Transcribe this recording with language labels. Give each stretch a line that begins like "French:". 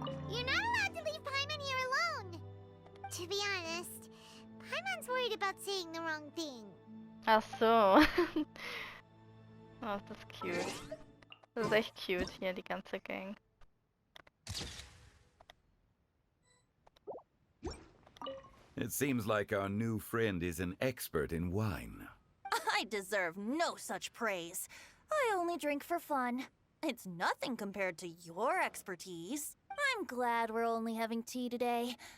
English: You're not allowed to leave Paimon here alone. To be honest, Paimon's worried about saying the wrong thing.
German: Ach so. Oh, das ist cute. Das ist echt cute hier, die ganze Gang.
English: It seems like our new friend is an expert in wine. I deserve no such praise. I only drink for fun. It's nothing compared to your expertise. I'm glad we're only having tea today.